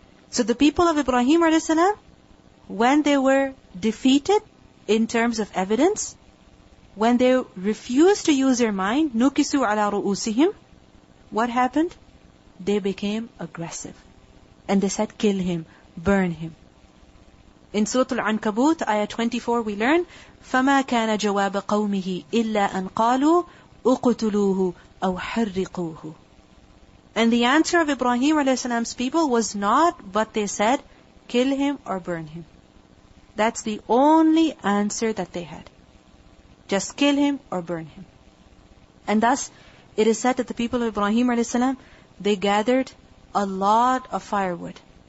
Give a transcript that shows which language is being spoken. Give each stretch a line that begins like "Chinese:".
English: So the people of Ibrahim a.s., when they were defeated in terms of evidence, when they refused to use their mind,
Arabic: nukisu ala ru'usihim,
English: what happened? They became aggressive. And they said, kill him, burn him. In Surah Al-Ankabut, ayah 24, we learn,
Arabic: فَمَا كَانَ جَوَابَ قَوْمِهِ إِلَّا أَنْ قَالُوا أُقْتُلُوهُ أَوْ حَرِّقُوهُ.
English: And the answer of Ibrahim a.s.'s people was not, but they said, kill him or burn him. That's the only answer that they had. Just kill him or burn him. And thus, it is said that the people of Ibrahim a.s., they gathered a lot of firewood.